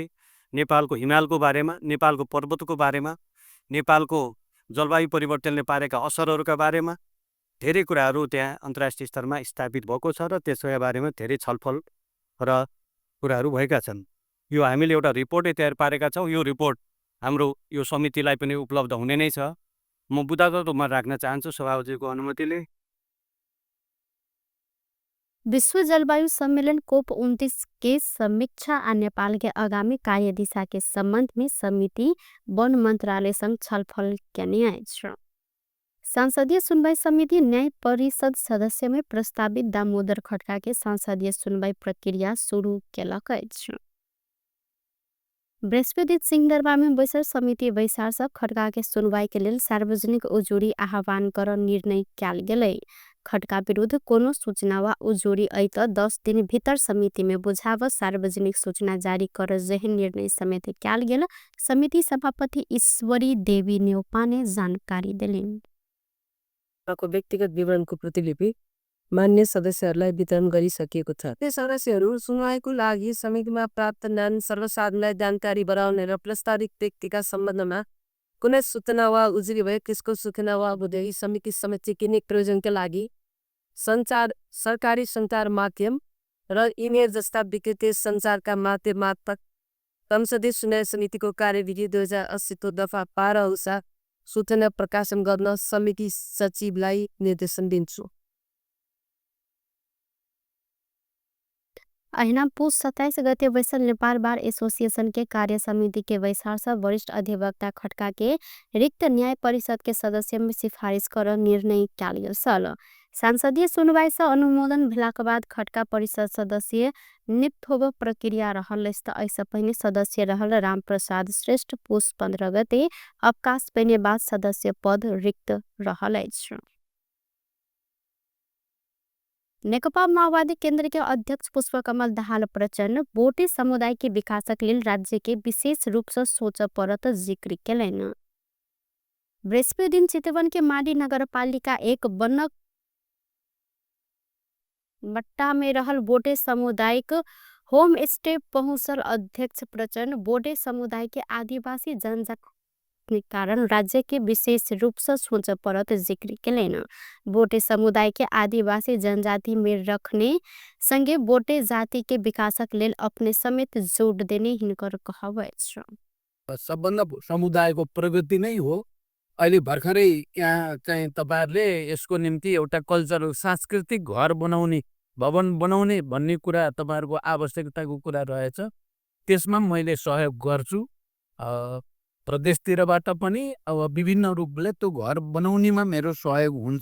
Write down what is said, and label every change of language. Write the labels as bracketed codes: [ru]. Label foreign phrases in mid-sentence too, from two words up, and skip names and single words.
[ne] नेपालको हिमालको बारेमा, नेपालको पर्वतको बारेमा, नेपालको जलवायु परिवर्तनले पारेका असरहरूका बारेमा धेरै कुराहरू त्यहाँ अन्तर्राष्ट्रिय स्तरमा स्थापित भएको छ र त्यसका बारेमा धेरै छलफल र कुराहरू भएका छन्। यो हामीले एउटा रिपोर्टै तयार पारेका छौँ। यो रिपोर्ट हाम्रो यो समितिलाई पनि उपलब्ध हुने नै छ। म बुदागत रूपमा राख्न चाहन्छु सभापतिको अनुमतिले। [mai] विश्व जलवायु सम्मेलन COP29 के समीक्षा आ नेपाल के आगामी कार्यदिशा के संबंध में समिति वन मंत्रालय संग छलफल केने अछि। संसदीय सुनवाई समिति न्याय परिषद सदस्य में प्रस्तावित दामोदर खड्का के संसदीय सुनवाई प्रक्रिया शुरू केलक अछि। बृहस्पति सिंहदरबार में बैसल समिति बैसार सब खड्का के सुनवाई के लेल सार्वजनिक उजूरी आह्वान कर निर्णय कयल गेलै। खड्का विरुद्ध कोनो सूचना वा उजूरी आई त 10 दिन भीतर समिति में बुझाव सार्वजनिक सूचना जारी कर जेहन निर्णय समेत कयल गेल समिति सभापति ईश्वरी देवी नेउपा ने जानकारी देलिन्। [ne] व्यक्तिगत विवरणको प्रतिलिपि मान्य सदस्यहरूलाई वितरण गरिसकिएको छ। त्यो सदस्यहरू सुनवाईको लागि समितिमा प्राप्त ज्ञान सर्वसाधारणलाई जानकारी गराउने र प्रस्तावित व्यक्तिका सम्बन्धमा कुनै सूचना वा उजुरी भए त्यसको सूचना वा बुझाइ समिति समेत किने प्रयोजनका लागि सञ्चार सरकारी सञ्चार माध्यम र इमेल जस्ता विकृति सञ्चारका माध्यम मार्फत संसदीय सुनवाई समितिको कार्यविधि 2080 को दफा 12 अनुसार सूचना प्रकाशन गर्न समिति सचिवलाई निर्देशन दिन्छु। [mai] अहिना पुस 27 गते बैसल नेपाल बार एसोसिएशन के कार्य समिति के बैसार से वरिष्ठ अधिवक्ता खड्का के रिक्त न्याय परिषद के सदस्य में सिफारिश कर निर्णय कयल गेल छल। संसदीय सुनवाई से अनुमोदन भेलाक बाद खड्का परिषद सदस्य नियुक्त होब प्रक्रिया रहल। ऐसा पहले सदस्य रहल रामप्रसाद श्रेष्ठ पुस 15 गते अवकाश पेने बाद सदस्य पद रिक्त रहल अछि। नेकपा माओवादी केन्द्र के अध्यक्ष पुष्पकमल दाहाल प्रचण्ड बोटे समुदाय के विकासक लेल राज्य के विशेष रूप से सोच परत जिक्र केलैन। बृहस्पति दिन चितवन के माडी नगरपालिका एक बनक मट्टा में रहल बोटे सामुदायिक होम स्टे पहुंचल अध्यक्ष प्रचण्ड बोटे समुदाय के आदिवासी जनजाति के कारण राज्य के विशेष रूप से सोच परत जिक्र केलैन। बोटे समुदाय के आदिवासी जनजाति में रखने संगे बोटे जाति के विकासक लेल अपने समेत जोड़ देने हिनकर कहब अछि। [ne] सबभन्दा समुदायको प्रगति नै हो। अहिले भर्खरै यहाँ चाहिँ तपाईहरुले यसको निम्ति एउटा कल्चरल सांस्कृतिक घर बनाउने भवन बनाउने भन्ने कुरा तपाईहरुको आवश्यकताको कुरा रहेछ। त्यसमा मैले सहयोग गर्छु। प्रदेशतिरबाट पनि अब विभिन्न रूपले त्यो घर बनाउनेमा मेरो सहयोग हुन्छ।